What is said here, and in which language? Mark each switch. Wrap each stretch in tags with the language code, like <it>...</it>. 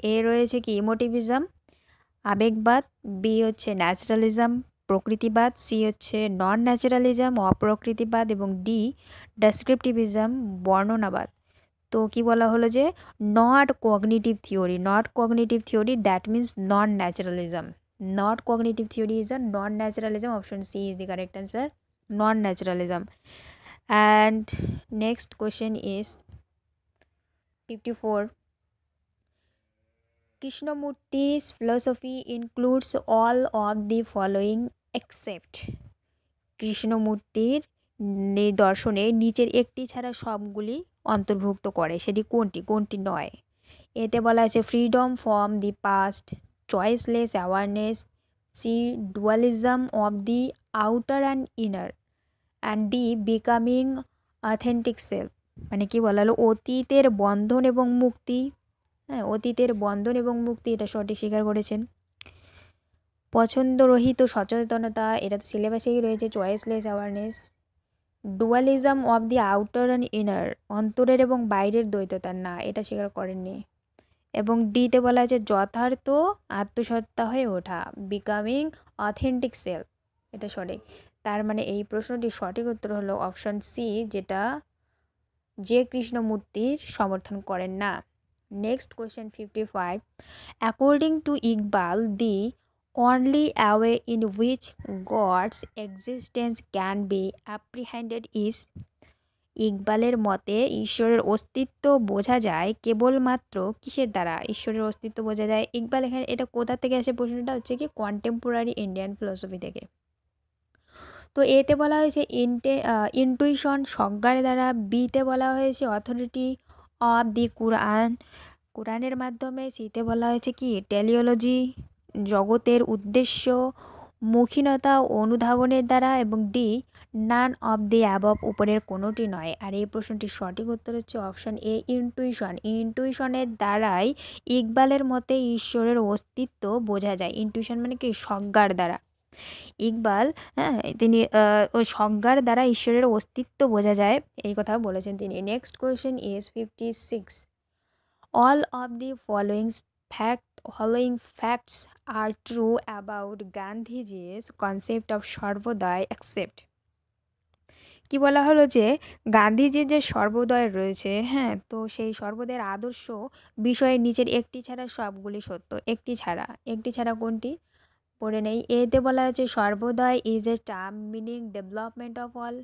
<bn>এ রয়েছে কি ইমোটিভিজম আবেগবাদ, বি হচ্ছে ন্যাচারালিজম প্রকৃতিবাদ, সি হচ্ছে নন ন্যাচারালিজম অপ্রকৃতিবাদ এবং ডি ডেসক্রিপটিভিজম বর্ণনাবাদ। তো কি বলা হলো যে</bn> <en>Not cognitive theory, not cognitive theory that means non naturalism. Not cognitive theory is a non naturalism. Option C is the correct answer, non naturalism. And next question is 54. Krishnamurti's philosophy includes all of the following except.</en> <bn>কৃষ্ণমূর্তির দর্শনে নিচের একটি ছাড়া সবগুলি অন্তর্ভুক্ত করে। সেটি কোনটি? কোনটি নয়? এতে বলা আছে</bn> <en>Freedom from the past, choiceless awareness, C dualism of the outer and inner, and D becoming authentic self.</en> <bn>মানে কি বলা হলো অতীতের বন্ধন এবং মুক্তি। হ্যাঁ অতীতের বন্ধন এবং মুক্তি, এটা সঠিক স্বীকার করেছেন। পছন্দরহিত সচেতনতা, এটা তো সিলেবাসেই রয়েছে।</bn> <en>choiceless awareness, dualism of the outer and inner,</en> <bn>অন্তরের এবং বাইরের দ্বৈততা, না এটা স্বীকার করেননি। এবং ডিতে বলা আছে যথার্থ আত্মসত্তা হয়ে ওঠা,</bn> <en>becoming authentic self,</en> <bn>এটা সঠিক। তার মানে এই প্রশ্নটির সঠিক উত্তর হলো অপশন সি, যেটা যে কৃষ্ণমূর্তির সমর্থন করেন না।</bn> <en>Next question 55. According to Iqbal, the only way in which God's existence can be apprehended is.</en> <bn>ইকবালের মতে ঈশ্বরের অস্তিত্ব বোঝা যায় কেবলমাত্র কিসের দ্বারা? ঈশ্বরের অস্তিত্ব বোঝা যায়। ইকবাল এখানে এটা কোথা থেকে আসে? প্রশ্নটা হচ্ছে কি</bn> <en>contemporary Indian philosophy</en> <bn>থেকে। তো এতে বলা হয়েছে ইনটুইশন সংজ্ঞার দ্বারা, বিতে বলা হয়েছে</bn> <en>authority of the Quran</en> <bn>কোরআনের মাধ্যমে, সিতে বলা হয়েছে কি টেলিওলজি জগতের উদ্দেশ্য, মুখিনতা অনুধাবনের দ্বারা, এবং D</bn> <en>none of the above</en> <bn>উপরের কোনোটি নয়। আর এই প্রশ্নটির সঠিক উত্তর হচ্ছে অপশান এ ইনটুইশন। ইনটুইশনের দ্বারাই ইকবালের মতে ঈশ্বরের অস্তিত্ব বোঝা যায়। ইনটুইশন মানে কি স্বজ্ঞার দ্বারা। ইকবাল, হ্যাঁ, তিনি ওই স্বজ্ঞার দ্বারা ঈশ্বরের অস্তিত্ব বোঝা যায়, এই কথা বলেছেন তিনি।</bn> <en>Next question is 56. All of the following facts are true about Gandhiji's concept of Sarvodaya except.</en> <bn>কি বলা হলো যে গান্ধীজির যে সর্বোদয় রয়েছে, হ্যাঁ, তো সেই সর্বোদয়ের আদর্শ বিষয়ের নিচের একটি ছাড়া সবগুলি সত্য। একটি ছাড়া কোনটি? পড়ে নেই। এতে বলা হয়েছে</bn> <en>Sarvodaya is a term meaning development of all.</en>